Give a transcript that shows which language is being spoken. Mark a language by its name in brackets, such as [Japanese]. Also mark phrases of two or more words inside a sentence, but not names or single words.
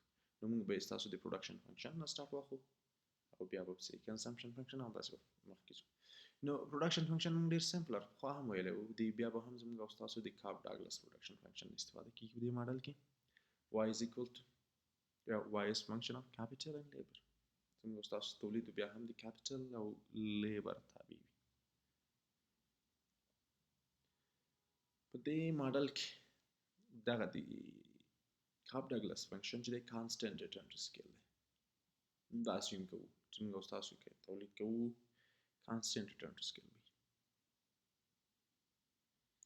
[Pashto] نو موږ به ستاسو د [English] production function [Pashto] نه سټارټ واخلو، او بیا به پسې [English] consumption function [Pashto] او داسې مخکې ځو. نو [English] production function [Pashto] موږ ډېر سمپلر خو هم ویلی وو، بیا به هم زموږ او ستاسو د [English] Cobb Douglas production function [Pashto] استفاده کېږي په دې ماډل کې. [English] y is equal to y is function of capital and labor، [Pashto] زموږ او ستاسو تولید بیا هم د کیپیټل او لیبر تابع وي. په دې ماډل کې دغه د [English] Cobb Douglas function [Pashto] چې دی [English] constant return to scale [Pashto] دی. دا اسیوم کوو چې موږ او ستاسو کې تولید کوو [English] constant return to scale [Pashto] وي.